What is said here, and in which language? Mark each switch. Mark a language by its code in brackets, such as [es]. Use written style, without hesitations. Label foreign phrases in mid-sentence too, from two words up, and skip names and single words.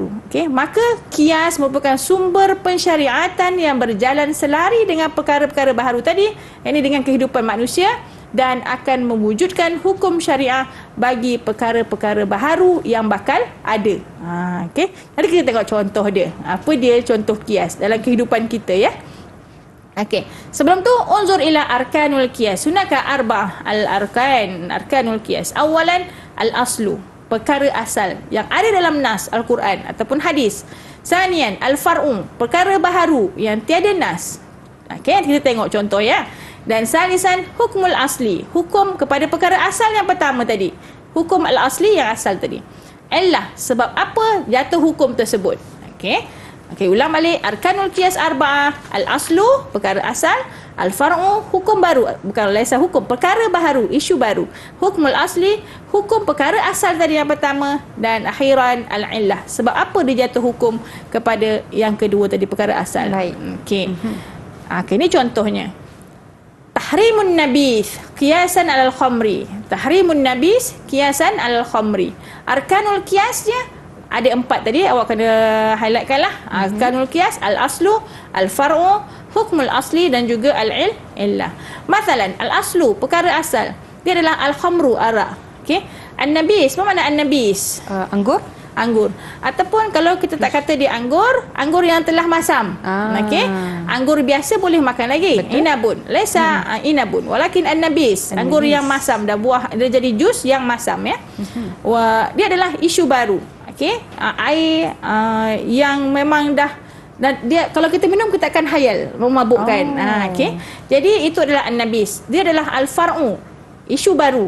[ms] Maka kias merupakan sumber pensyariatan yang berjalan selari dengan perkara-perkara baharu tadi, ini dengan kehidupan manusia, dan akan mewujudkan hukum syariah bagi perkara-perkara baharu yang bakal ada. Nanti kita tengok contoh dia. Apa dia contoh kias dalam kehidupan kita ya? Sebelum tu [ar] انظر إلى أركان القياس. هناك أربعة أركان القياس. أولا الأصل, [ms] perkara asal yang ada dalam nas Al-Quran ataupun hadis. [ar] ثانيا الفرع, [ms] perkara baharu yang tiada nas. Kita tengok contoh ya. Dan [ar] ثالثا حكم الأصل, [ms] hukum kepada perkara asal yang pertama tadi. Hukum al-asli yang asal tadi. Illah, sebab apa jatuh hukum tersebut. Ulang balik. [ar] أركان القياس أربعة. [ms] Al-aslu, perkara asal. Al-far'u, hukum baru. Bukan laisa hukum, perkara baharu, isu baru. [ar] حكم الأصل, [ms] hukum perkara asal tadi yang pertama. Dan [ar] آخرا العلة, [ms] sebab apa dia jatuh hukum kepada yang kedua tadi, perkara asal. Ini contohnya. [ar] تحريم النبيذ قياسا على الخمر. تحريم النبيذ قياسا على الخمر. [ms] Arkanul qiyasnya ada 4 tadi, awak kena highlightkan lah. [ar] أركان القياس، الأصل، الفرع، حكم الأصل [ms] dan juga [ar] العلة. مثلا الأصل, [ms] perkara asal, dia adalah al-khamru, arak. An-nabis, apa makna an-nabis? Anggur. Anggur. Ataupun kalau kita tak kata dia anggur, anggur yang telah masam. Anggur biasa boleh makan lagi. Betul. [ar] عنب. ليس عنبا. ولكن النبيذ. [ms] Anggur yang masam. Dah buah, dia jadi jus yang masam ya. Dia adalah isu baru. Air yang memang dah, dan dia kalau kita minum kita akan hayal, memabukkan. Jadi itu adalah an-nabis. Dia adalah al-far'u, isu baru.